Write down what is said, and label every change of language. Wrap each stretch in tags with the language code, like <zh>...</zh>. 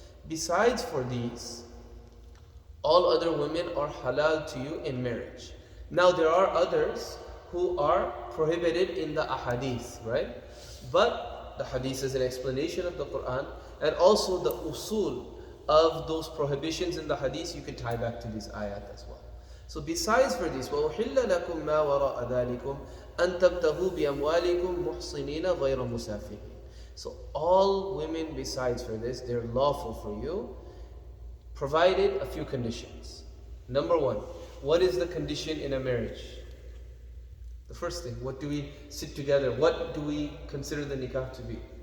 <en>Besides for these, all other women are halal to you in marriage. Now there are others who are prohibited in the ahadith, right? But the hadith is an explanation of the Quran, and also the usul of those prohibitions in the hadith you can tie back to these ayat as well. So besides for this,</en> <ar>وَأُحِلَّ لَكُمْ مَا وَرَاءَ ذَلِكُمْ أَن تَبْتَغُوا بِأَمْوَالِكُمْ مُحْصِنِينَ غَيْرَ مُسَافِحِينَ.</ar> <en>So all women besides for this, they're lawful for you, provided a few conditions. Number one, what is the condition in a marriage? The first thing, what do we sit together? What do we consider the nikah to be?</en>